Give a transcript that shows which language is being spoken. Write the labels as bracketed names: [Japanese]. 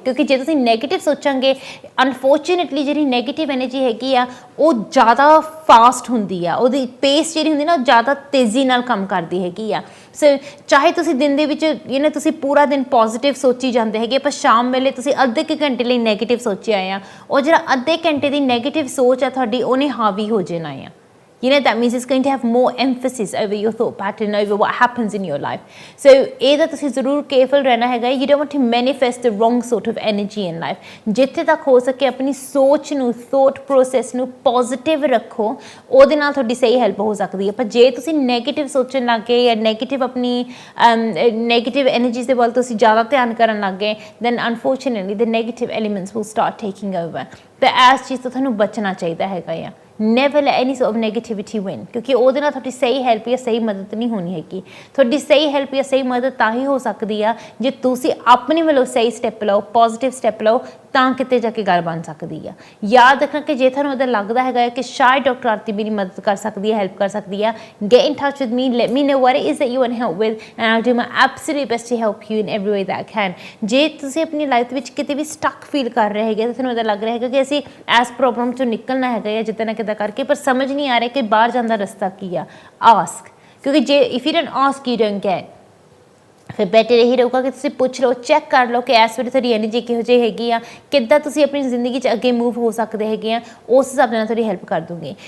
[Punjabi] ਕਿਉਂਕਿ ਜੇ ਤੁਸੀਂ ਨੈਗੇਟਿਵ ਸੋਚਾਂਗੇ, ਅਨਫੋਰਚੂਨੇਟਲੀ ਜਿਹੜੀ ਨੈਗੇਟਿਵ ਐਨਰਜੀ ਹੈਗੀ ਆ ਉਹ ਜ਼ਿਆਦਾ ਫਾਸਟ ਹੁੰਦੀ ਆ, ਉਹਦੀ ਪੇਸ ਜਿਹੜੀ ਹੁੰਦੀ ਨਾ ਉਹ ਜ਼ਿਆਦਾ ਤੇਜ਼ੀ ਨਾਲ ਕੰਮ ਕਰਦੀ ਹੈਗੀ ਆ। ਸੋ ਚਾਹੇ ਤੁਸੀਂ ਦਿਨ ਦੇ ਵਿੱਚ ਤੁਸੀਂ ਪੂਰਾ ਦਿਨ ਪੋਜ਼ੀਟਿਵ ਸੋਚੀ ਜਾਂਦੇ ਹੈਗੇ, ਪਰ ਸ਼ਾਮ ਵੇਲੇ ਤੁਸੀਂ ਅੱਧੇ ਕੁ ਘੰਟੇ ਲਈ ਨੈਗੇਟਿਵ ਸੋਚਿਆ ਆ, ਉਹ ਜਿਹੜਾ ਅੱਧੇ ਘੰਟੇ ਦੀ ਨੈਗੇਟਿਵ ਸੋਚ ਆ ਤੁਹਾਡੀ, ਉਹਨੇ ਹਾਵੀ ਹੋ ਜਾਣਾ ਆ। [English] that means it's going to have more emphasis over your thought pattern, over what happens in your life। [Punjabi] so ਇਹਦਾ ਤੁਸੀਂ ਜ਼ਰੂਰ ਕੇਅਰਫੁਲ ਰਹਿਣਾ ਹੈਗਾ। [English] you don't want to manifest the wrong sort of energy in life। [Punjabi] ਜਿੱਥੇ ਤੱਕ ਹੋ ਸਕੇ ਆਪਣੀ ਸੋਚ ਨੂੰ, ਥੋਟ ਪ੍ਰੋਸੈਸ ਨੂੰ ਪੋਜ਼ਿਟਿਵ ਰੱਖੋ, ਉਹਦੇ ਨਾਲ ਤੁਹਾਡੀ ਸਹੀ ਹੈਲਪ ਹੋ ਸਕਦੀ ਹੈ। ਪਰ ਜੇ ਤੁਸੀਂ ਨੈਗੇਟਿਵ ਸੋਚਣ ਲੱਗ ਗਏ ਜਾਂ ਨੈਗੇਟਿਵ ਆਪਣੀ ਨੈਗੇਟਿਵ ਐਨਰਜੀਜ਼ ਦੇ ਵੱਲ ਤੁਸੀਂ ਜ਼ਿਆਦਾ ਧਿਆਨ ਕਰਨ ਲੱਗ ਗਏ, [English] then unfortunately the negative elements will start taking over। [Punjabi] ਤੇ ਇਸ ਚੀਜ਼ ਤੋਂ ਤੁਹਾਨੂੰ ਬਚਣਾ ਚਾਹੀਦਾ ਹੈਗਾ ਆ। [English] never let any sort of negativity win, [Punjabi] ਕਿਉਂਕਿ ਉਹਦੇ ਨਾਲ ਤੁਹਾਡੀ ਸਹੀ ਹੈਲਪ ਜਾਂ ਸਹੀ ਮਦਦ ਨਹੀਂ ਹੋਣੀ ਹੈਗੀ। ਤੁਹਾਡੀ ਸਹੀ ਹੈਲਪ ਜਾਂ ਸਹੀ ਮਦਦ ਤਾਂ ਹੀ ਹੋ ਸਕਦੀ ਆ ਜੇ ਤੁਸੀਂ ਆਪਣੇ ਵੱਲੋਂ ਸਹੀ ਸਟੈਪ ਲਓ, ਪੋਜ਼ਿਟਿਵ ਸਟੈਪ ਲਓ, ਤਾਂ ਕਿਤੇ ਜਾ ਕੇ ਗੱਲ ਬਣ ਸਕਦੀ ਆ। ਯਾਦ ਰੱਖਣਾ ਕਿ ਜੇ ਤੁਹਾਨੂੰ ਉਹਦਾ ਲੱਗਦਾ ਹੈਗਾ ਕਿ ਸ਼ਾਇਦ ਡਾਕਟਰ ਆਰਤੀ ਮੇਰੀ ਮਦਦ ਕਰ ਸਕਦੀ ਹੈ, ਹੈਲਪ ਕਰ ਸਕਦੀ ਆ, [English] get in touch with me, let me know what it is that you want help with and I'll do my absolute best to help you in every way that I can। [Punjabi] ਜੇ ਤੁਸੀਂ ਆਪਣੀ life ਵਿੱਚ ਕਿਤੇ ਵੀ stuck feel ਕਰ ਰਹੇ ਹੈਗੇ ਤਾਂ ਤੁਹਾਨੂੰ ਇਹਦਾ ਲੱਗ ਰਿਹਾ ਹੈਗਾ ਕਿ ਅਸੀਂ ਇਸ ਪ੍ਰੋਬਲਮ ਚੋਂ ਨਿਕਲਣਾ ਹੈਗਾ ਜਾਂ ਜਿੱਦਾਂ ਨਾ ਕਿੱਦਾਂ ਕਰਕੇ, ਪਰ ਸਮਝ ਨਹੀਂ ਆ ਰਿਹਾ ਕਿ ਬਾਹਰ ਜਾਣ ਦਾ ਰਸਤਾ ਕੀ ਆ, ਆਸਕ। ਕਿਉਂਕਿ ਜੇ [English] If you don't ask you don't get. [Punjabi] ਫਿਰ ਬੈਟਰ ਇਹੀ ਰਹੂਗਾ ਕਿ ਤੁਸੀਂ ਪੁੱਛ ਲਓ, ਚੈੱਕ ਕਰ ਲਓ ਕਿ ਇਸ ਵੇਲੇ ਤੁਹਾਡੀ ਐਨਰਜੀ ਕਿਹੋ ਜਿਹੀ ਹੈਗੀ ਆ, ਕਿੱਦਾਂ ਤੁਸੀਂ ਆਪਣੀ ਜ਼ਿੰਦਗੀ 'ਚ ਅੱਗੇ ਮੂਵ ਹੋ ਸਕਦੇ ਹੈਗੇ ਆ, ਉਸ ਹਿਸਾਬ ਨਾਲ ਤੁਹਾਡੀ ਹੈਲਪ ਕਰ ਦੂੰਗੀ।